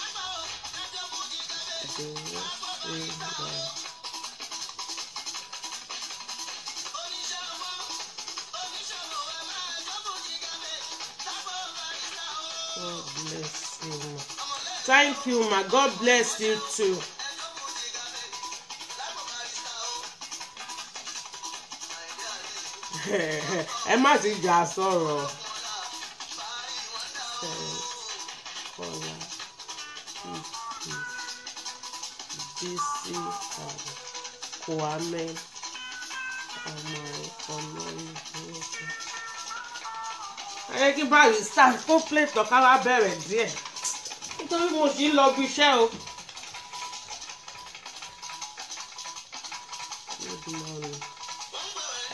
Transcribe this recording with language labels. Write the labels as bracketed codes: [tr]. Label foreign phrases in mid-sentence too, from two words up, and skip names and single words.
[en] God bless you, ma. Thank you, ma. God bless you too. [yo] Ẹ má ti jà sọ̀rọ̀. Kọ́lá Bísí Kwame ọmọ Ọlọ́run. Ẹ kí Barrister kó plate ọ̀ká wá bẹ̀rẹ̀ díẹ̀ nítorí mo sì ń lọ bí iṣẹ́ o. [en] Good morning.